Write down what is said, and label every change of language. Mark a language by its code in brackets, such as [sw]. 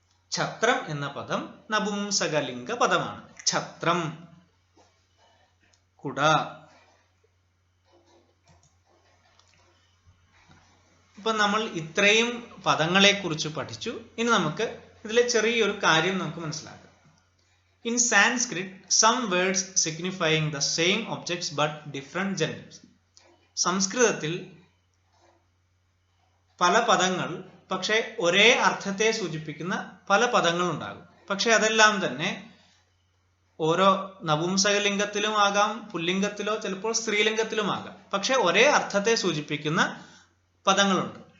[ml] ഛത്രം എന്ന പദം നപുംസകലിംഗ പദമാണ്. ഛത്രം, കുട. ഇപ്പൊ നമ്മൾ ഇത്രയും പദങ്ങളെ കുറിച്ച് പഠിച്ചു. ഇനി നമുക്ക് ഇതിലെ ചെറിയൊരു കാര്യം നമുക്ക് മനസ്സിലാക്കാം. [en] In Sanskrit, some words signifying the same objects but different genders. [ml] സംസ്കൃതത്തിൽ പല പദങ്ങൾ പക്ഷെ ഒരേ അർത്ഥത്തെ സൂചിപ്പിക്കുന്ന പല പദങ്ങൾ ഉണ്ടാകും. പക്ഷെ അതെല്ലാം തന്നെ ഓരോ നപുംസകലിംഗത്തിലും ആകാം, പുല്ലിംഗത്തിലോ ചിലപ്പോൾ സ്ത്രീലിംഗത്തിലും ആകാം. പക്ഷെ ഒരേ അർത്ഥത്തെ സൂചിപ്പിക്കുന്ന പദങ്ങളുണ്ട്.